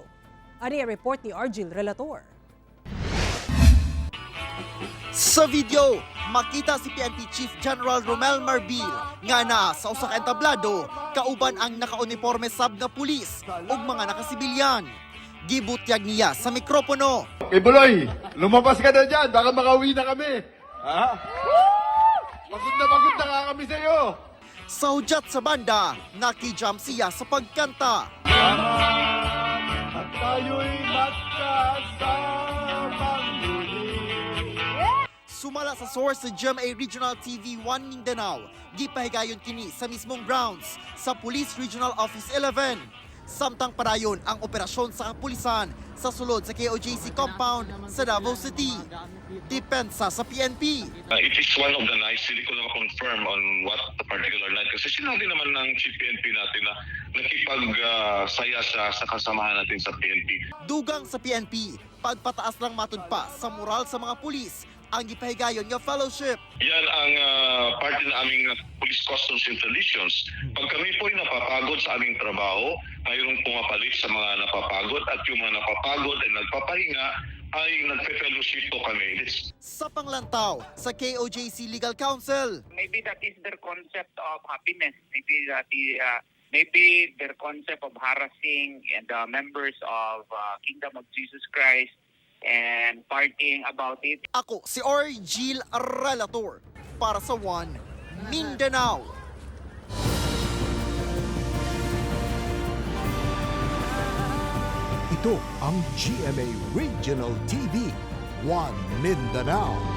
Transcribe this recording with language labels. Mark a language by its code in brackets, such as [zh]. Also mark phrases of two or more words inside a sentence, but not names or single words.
[ceb] Ani ang report ni Argil Relator. Sa video, makita si PNP Chief General Romel Marbil nga na sa usa ka entablado kauban ang nakauniforme sab nga pulis ug mga nakasibilyan. Gibutyag niya sa mikropono. [en] Okay, [tl] Buloy, lumabas ka na dyan. Baka makauwi na kami. Ha? Pagod na nga kami sa'yo. [ceb] Sa hudyat sa banda, nakijam siya sa pagkanta. [tl] At tayo'y magkasamang muli. [ceb] Sumala sa source sa GMA Regional TV 1 Mindanao, gipahigayon kini sa mismong grounds sa Police Regional Office 11. Samtang parayon ang operasyon sa kapulisan sa sulod sa KOJC compound sa Davao City. Depensa sa PNP. [en] It is one of the nights, [tl] hindi ko na ma-confirm [en] on what the particular night. [tl] Kasi sinabi naman ng Chief PNP natin na nakipagsaya sa kasamahan natin sa PNP. [ceb] Dugang sa PNP, pagpataas lang matud pa sa moral sa mga pulis ang gipahigayon nga fellowship. [tl] Yan ang parte ng aming Police Customs Intelligence. Pag kami po ay napapagod sa aming trabaho, mayroong pumapalit sa mga napapagod at yung mga napapagod ay nagpapahinga ay nagpe-fellowship po kami. [ceb] Sa panglantaw sa KOJC Legal Council, [en] Maybe that is their concept of happiness. Maybe their concept of harassing the members of Kingdom of Jesus Christ and partying about it. [ceb] ako si Orgil Relator para sa One Mindanao. [tl] Ito ang GMA Regional TV, One Mindanao.